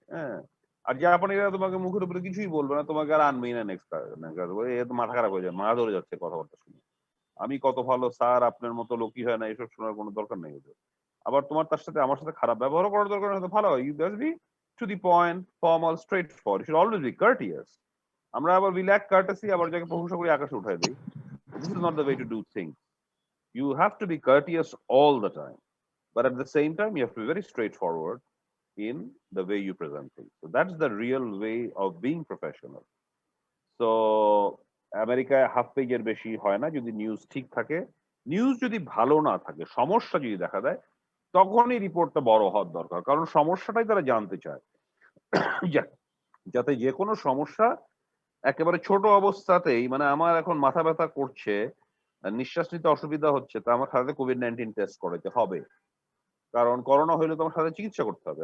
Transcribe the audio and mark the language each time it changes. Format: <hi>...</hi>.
<bn>হ্যাঁ, আর জাপানিরা তোমাকে মুখের উপরে কিছুই বলবে না, তোমাকে আর আনবেই না নেক্সট, মাথা খারাপ হয়ে যায়, মাথা ধরে যাচ্ছে কথাবার্তা শুনে, আমি কত ভালো স্যার, আপনার মতো লোকই হয় না, এসব শোনার কোনো দরকার নেই ওদের। আবার তোমার তার সাথে আমার সাথে খারাপ ব্যবহার করার দরকার নেই, ভালো হয়,</bn> <en>You just be to the point, formal, straightforward, you should always be courteous.</en> <bn>আমরা আবার</bn> <en>we lack courtesy,</en> <bn>আবার যাকে প্রশংসা করি আকাশে উঠাই দিই।</bn> <en>This is not the way to do things. You have to be courteous all the time, but at the same time, you have to be very straightforward in the way you present things. So that's the real way of being professional.</en> <bn>So আমেরিকায় half পেজের বেশি হয় না যদি news ঠিক থাকে। News যদি ভালো না থাকে, সমস্যা যদি দেখা দেয়, তখনই রিপোর্টটা বড় হওয়ার দরকার, কারণ সমস্যাটাই তারা জানতে চায়। যাতে যে কোনো সমস্যা একেবারে ছোট অবস্থাতেই, মানে আমার এখন মাথা ব্যথা করছে, নিঃশ্বাস নিতে অসুবিধা হচ্ছে, তা আমার সাথে কোভিড-19 টেস্ট করাতে হবে, কারণ করোনা হইলে তোমার সাথে চিকিৎসা করতে হবে।</bn>